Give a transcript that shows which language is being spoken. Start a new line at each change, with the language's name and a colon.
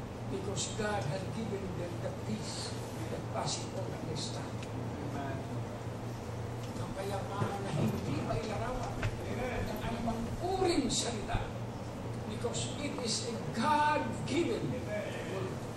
English: Because God had given them the peace that passes all understanding.
Filipino: Ang kayapaan na hindi mailarawan ng anumang uring salita.
English: Because it is a God-given word.